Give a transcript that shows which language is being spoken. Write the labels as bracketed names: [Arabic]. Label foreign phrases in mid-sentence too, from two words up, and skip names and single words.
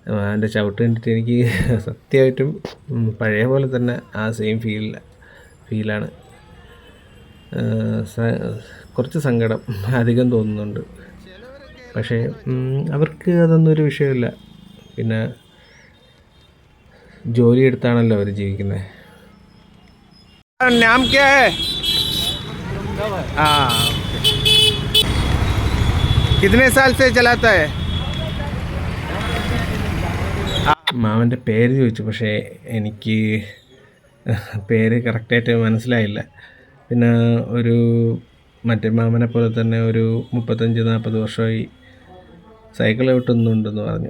[Malayalam] എൻ്റെ ചവിട്ട് കണ്ടിട്ട് എനിക്ക് സത്യമായിട്ടും പഴയ പോലെ തന്നെ ആ സെയിം ഫീലാണ്. കുറച്ച് സങ്കടം അധികം തോന്നുന്നുണ്ട്. പക്ഷേ അവർക്ക് അതൊന്നും ഒരു വിഷയമില്ല. പിന്നെ ജോലി എടുത്താണല്ലോ അവർ ജീവിക്കുന്നത്. [Hindi] नाम क्या है? हाँ, कितने साल से चलाता है? [Malayalam] മാമൻ്റെ പേര് ചോദിച്ചു, പക്ഷേ എനിക്ക് പേര് കറക്റ്റായിട്ട് മനസ്സിലായില്ല. പിന്നെ ഒരു മറ്റേ മാമനെ പോലെ തന്നെ ഒരു 35-40 വർഷമായി സൈക്കിൾ ചവിട്ടുന്നുണ്ടെന്ന് പറഞ്ഞു.